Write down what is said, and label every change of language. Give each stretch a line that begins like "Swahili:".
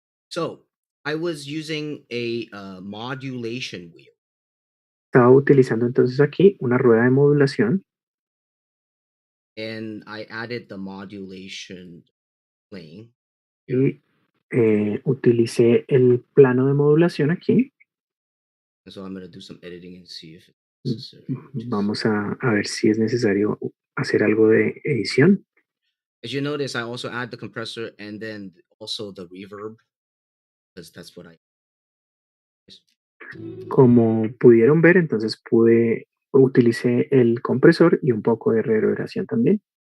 English: So I was using a modulation wheel.
Spanish: Estaba utilizando entonces aquí una rueda de modulación
English: And I added the modulation plane
Spanish: y utilicé el plano de modulación aquí.
English: and so I'm going to do some editing and see if it's necessary.
Spanish: Vamos a ver si es necesario hacer algo de edición.
English: As you notice, I also add the compressor and then also the reverb because that's what I.
Spanish: Como pudieron ver, entonces utilicé el compresor y un poco de reverberación también.